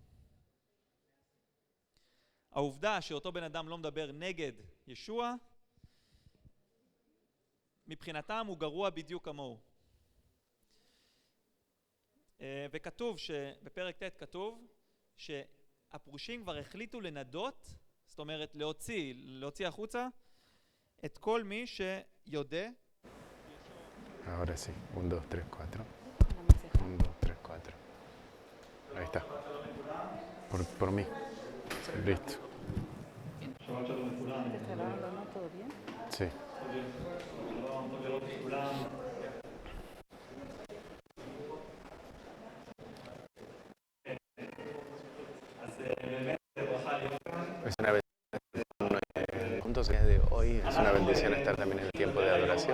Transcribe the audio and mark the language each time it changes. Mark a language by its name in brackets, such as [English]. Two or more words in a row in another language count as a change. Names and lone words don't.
[Hebrew] העובדה שאותו בן אדם לא מדבר נגד ישוע, מבחינתם הוא גרוע בדיוק כמוהו. וכתוב בפרק ט' כתוב שהפרושים כבר החליטו לנדות, זאת אומרת להוציא החוצה את כל מי שיודע. [Spanish] Ahora sí, 1, 2, 3, 4. 1, 2, 3, 4. Ahí está. Por mí. Listo. ¿Te está grabando, no? ¿Todo bien? Sí. Es una bendición juntos el día de hoy, es una bendición estar también en el tiempo de adoración.